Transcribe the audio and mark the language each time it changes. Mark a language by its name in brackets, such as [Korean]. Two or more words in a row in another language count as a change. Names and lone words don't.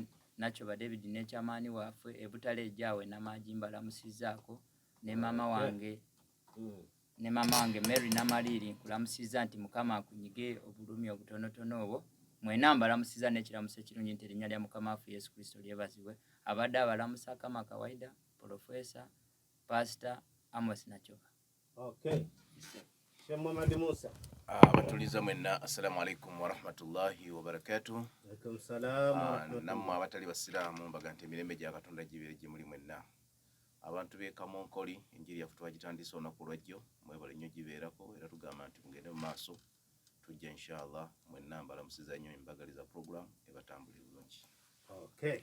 [Ganda] Nachoba David ne chamani waffe ebutale ejaawe Namagi mbalamusizaako ne mama wange ne mama wange Mary Namaliri nkulamusiza nti Mukama akunyige obulumi obutonotono obwo mwena mbalamusiza n'ekiramuso ekirungi nti erinnya lya Mukama waffe Yesu Kristo lyebazibwe abadde abalamusa [Swahili] kama kawaida [Ganda] Professor Pastor Amos Nachoba. Okay. Muhammad Musa. Batuliza mwenna [Arabic] السلام عليكم ورحمة الله وبركاته. عليكم السلام. [Ganda] Namwe abatali basiraamu mbaga nti emirembe gya Katonda gibeere gye muli mwenna. Abantu b'e Kamonkoli enjiri yaffe twagitandise olunaku lwajjo mwebale nnyo gibeerako era tugamba nti mugende mu maaso tujja inshallah mwenna mbalamusiza nnyo embagaliza program ebatambulira bulungi. Okay.